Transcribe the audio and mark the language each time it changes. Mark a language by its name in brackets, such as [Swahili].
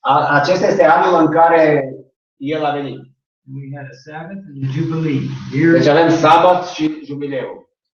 [Romanian] Acesta este anul în care el a venit. [English] We had a Sabbath and a Jubilee. [Romanian] Deci avem sabat și jubileu.